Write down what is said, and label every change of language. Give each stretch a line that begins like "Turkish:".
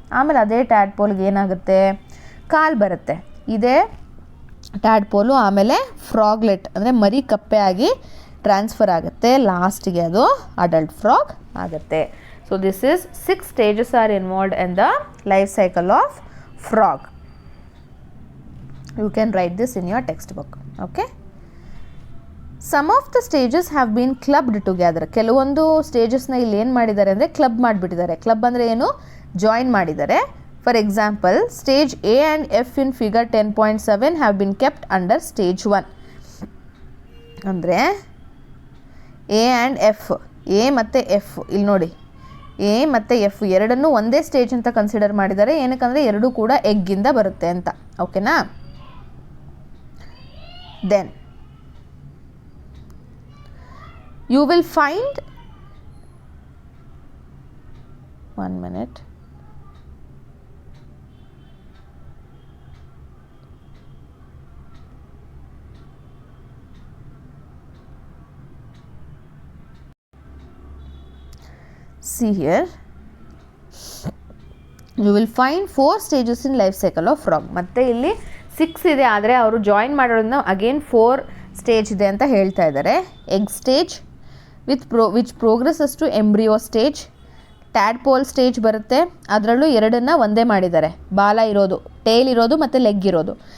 Kannada: ಆಮೇಲೆ ಅದೇ ಟ್ಯಾಡ್ಪೋಲ್ಗೆ ಏನಾಗುತ್ತೆ, ಕಾಲು ಬರುತ್ತೆ. ಇದೇ ಟ್ಯಾಡ್ಪೋಲು ಆಮೇಲೆ ಫ್ರಾಗ್ಲೆಟ್ ಅಂದರೆ ಮರಿ ಕಪ್ಪೆ ಆಗಿ ಟ್ರಾನ್ಸ್ಫರ್ ಆಗುತ್ತೆ, ಲಾಸ್ಟಿಗೆ ಅದು ಅಡಲ್ಟ್ ಫ್ರಾಗ್ ಆಗುತ್ತೆ.
English: So this is 6 stages are involved in the life cycle of frog. You can write this in your textbook. Okay. Some of the stages have been clubbed together.
Kannada: ಕೆಲವೊಂದು ಸ್ಟೇಜಸ್ನ ಇಲ್ಲಿ ಏನು ಮಾಡಿದ್ದಾರೆ ಅಂದರೆ club ಮಾಡಿಬಿಟ್ಟಿದ್ದಾರೆ. Club ಅಂದರೆ ಏನು, join ಮಾಡಿದ್ದಾರೆ.
English: For example, stage A and F in figure 10.7 have been kept under stage 1.
Kannada: ಅಂದರೆ A and F, A ಮತ್ತು F ಇಲ್ಲಿ ನೋಡಿ, A ಮತ್ತು F ಎರಡನ್ನೂ ಒಂದೇ ಸ್ಟೇಜ್ ಅಂತ ಕನ್ಸಿಡರ್ ಮಾಡಿದ್ದಾರೆ. ಏನಕ್ಕಂದರೆ ಎರಡೂ ಕೂಡ ಎಗ್ಗಿಂದ ಬರುತ್ತೆ ಅಂತ. ಓಕೆನಾ?
English: Then you will find 1 minute. See here, you will find 4 stages in life cycle of frog.
Kannada: ಮತ್ತೆ ಇಲ್ಲಿ 6 ಇದೆ, ಆದರೆ ಅವರು ಜಾಯಿನ್ ಮಾಡೋದ್ರಿಂದ ಅಗೇನ್ 4 ಸ್ಟೇಜ್ ಇದೆ ಅಂತ ಹೇಳ್ತಾ ಇದ್ದಾರೆ.
English: egg stage which progresses to embryo stage,
Kannada: tadpole stage ಬರುತ್ತೆ, ಅದರಲ್ಲೂ ಎರಡನ್ನು ಒಂದೇ ಮಾಡಿದ್ದಾರೆ, ಬಾಲ ಇರೋದು, ಟೇಲ್ ಇರೋದು ಮತ್ತು ಲೆಗ್ ಇರೋದು.